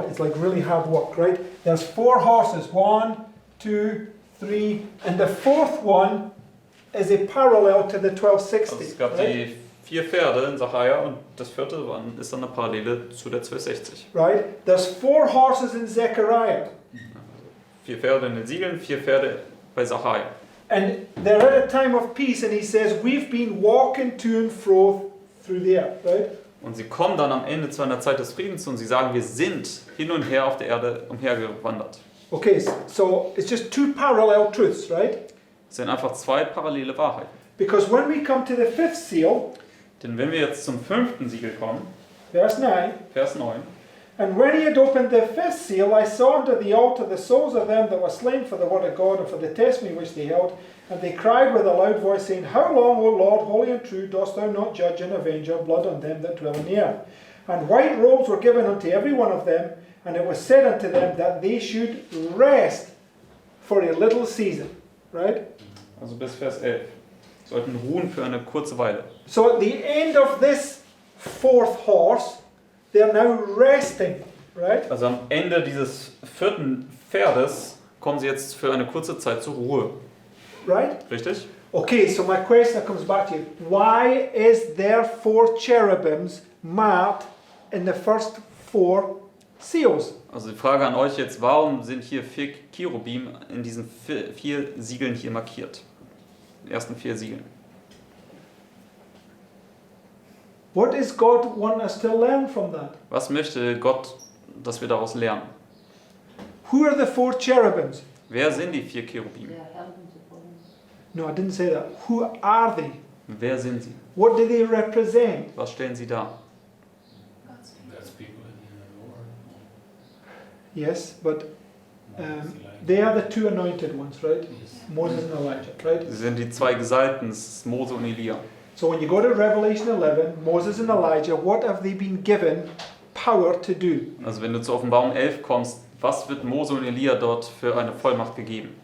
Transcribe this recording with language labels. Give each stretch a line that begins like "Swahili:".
English: It's like really hard work, right? There's 4 horses. 1, 2, 3, and the 4th one is a parallel to the
German: Also
English: 1260.
German: es gab
English: Right?
German: die 4 Pferde in Sacharja und das 4. ist dann eine Parallele zu der 1260.
English: Right? There's 4 horses in Zechariah.
German: 4 Pferde in den Siegeln, 4 Pferde bei Sacharja.
English: And they're at a time of peace, and he says, we've been walking to and fro through the earth, right?
German: Und sie kommen dann am Ende zu einer Zeit des Friedens und sie sagen, wir sind hin und her auf der Erde umhergewandert.
English: Okay, so it's just 2 parallel truths, right?
German: Es sind einfach 2 parallele Wahrheiten.
English: Because when we come to the 5th seal,
German: Denn wenn wir jetzt zum 5. Siegel kommen,
English: verse 9,
German: Vers 9,
English: and when he had opened the 5th seal, I saw under the altar the souls of them that were slain for the word of God and for the testimony which they held, and they cried with a loud voice, saying, How long, O Lord, holy and true, dost thou not judge and avenge our blood on them that dwell in the earth? And white robes were given unto every one of them, and it was said unto them that they should rest for a little season. Right?
German: also bis Vers 11, sollten ruhen für eine kurze Weile.
English: So at the end of this 4th horse, they're now resting. Right?
German: Also am Ende dieses 4. Pferdes kommen sie jetzt für eine kurze Zeit zur Ruhe.
English: Right?
German: Richtig?
English: Okay, so my question comes back to you. Why is there 4 cherubims marked in the first 4 seals?
German: Also die Frage an euch jetzt, warum sind hier 4 Cherubim in diesen 4 Siegeln hier markiert? Den ersten 4 Siegeln.
English: What does God want us to learn from that?
German: Was möchte Gott, dass wir daraus lernen?
English: Who are the 4 cherubims?
German: Wer sind die 4 Cherubim?
English: No, I didn't say that. Who are they?
German: Wer sind sie?
English: What do they represent?
German: Was stellen sie dar?
English: That's people in the Lord. Yes, but they are the 2 anointed ones, right? Yes. Moses and Elijah, right?
German: Sie sind die 2 Gesalbten, das ist Mose und Elia.
English: So when you go to Revelation 11, Moses and Elijah, what have they been given power to do?
German: Also wenn du zur Offenbarung 11 kommst, was wird Mose und Elia dort für eine Vollmacht gegeben?